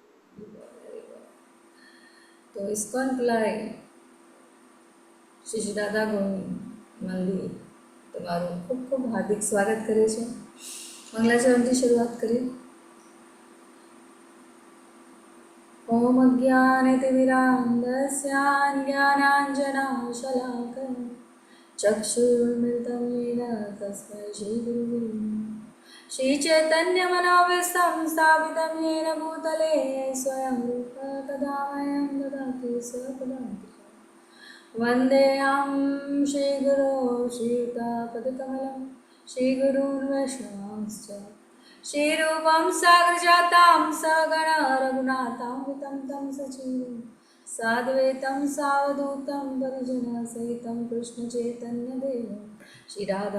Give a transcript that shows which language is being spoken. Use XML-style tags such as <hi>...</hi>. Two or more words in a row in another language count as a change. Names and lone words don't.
<gu>તો ઇસ્કોન પ્લાય શ્રી દાદા ગોવિંદ મંદિર તમારું ખૂબ ખૂબ હાર્દિક સ્વાગત કરે છે. મંગલાચરણથી શરૂઆત કરીએ.</gu> <sa>ઓમ અજ્ઞાનતિમિરાન્ધસ્ય જ્ઞાનાંજનાશલાકયા ચક્ષુર્મિલિतं येन तस्मै श्रीगुरुवे श्रीचैतन्यमनोभीष्टं स्थापितं येन भूतले स्वयं रूप तदा मह्यं ददाति स्वपदान्तिकम् वन्देऽहं श्रीगुरो श्रीयुतापदकमलं श्रीगुरून् वैष्णवांश्च श्रीरूपं साग्रजातां सगणा रघुनाथान्वितं तं सजीवं साद्वैतं सावधूतं परिजनसहितं कृष्णचैतन्यदेवं श्रीराधा</sa>